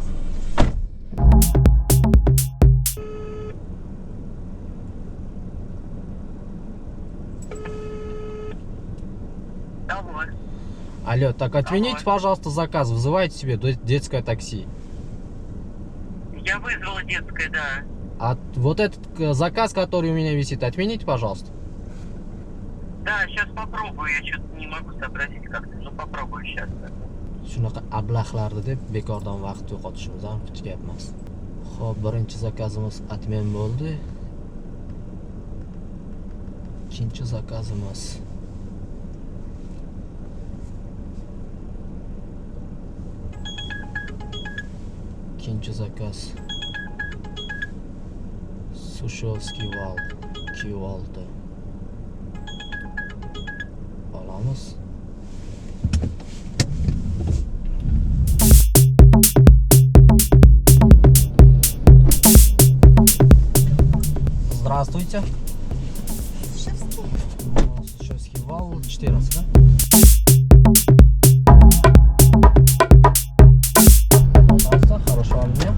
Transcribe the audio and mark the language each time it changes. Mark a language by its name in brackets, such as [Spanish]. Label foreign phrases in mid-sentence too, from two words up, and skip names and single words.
[Russian] Алло, так отмените, пожалуйста, заказ, вызывайте себе детское такси. Я вызвала детское, да. А вот этот заказ, который у меня висит, отмените, пожалуйста. Да, сейчас попробую, я что-то не могу сообразить как-то, ну попробую сейчас. [Uzbek] Shunaqa ablahlarni deb bekordan vaqt yo'qotishimiz ham hech gap emas. Xo'p, birinchi zakazimiz atmen bo'ldi. Ikkinchi zakazimiz zakaz Sushovskiy val 2.6 olamiz. [Russian] Здравствуйте. Sushovskiy вал 14, да? Пожалуйста, хорошего дня.